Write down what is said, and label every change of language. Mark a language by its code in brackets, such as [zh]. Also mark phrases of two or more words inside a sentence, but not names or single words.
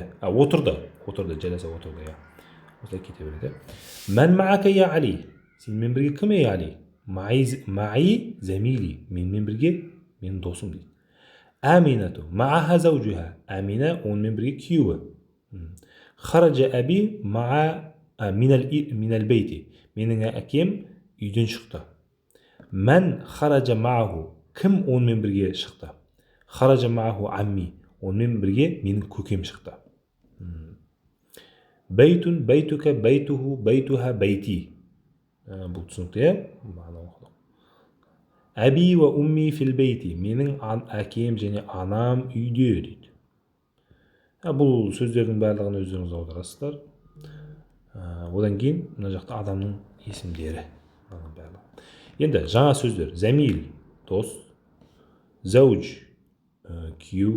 [kk] Отырды, жаласа отырды. Осылай кете береді. [ar] من معك يا علي. [kk] Сенмен бірге кім я Али? [ar] معي زميلي. [kk] Менмен бірге менің досым дейді. [ar] أمينة معها زوجها. [kk] Амина онымен бірге күйеуі. [ar] خرج أبي مع من البيت. [kk] Менің әкем үйден шықты. [ar] من خرج معه. [kk] Кім онымен бірге шықты? [ar] خرج معه عمي. [kk] Онымен бірге менің көкем шықты. [ar] بيت بيتك بيته بيتها بيتي. [kk] Бұл түсінікті, иә? [ar] أبي وأمي في البيت. [kk] Менің әкем және анам үйде дейді. Бұл сөздердің барлығын өздеріңіз аударасыздар. Одан кейін мына жақта адамның есімдері. Енді жаңа сөздер. Замил, дос. Зауж, күйеу.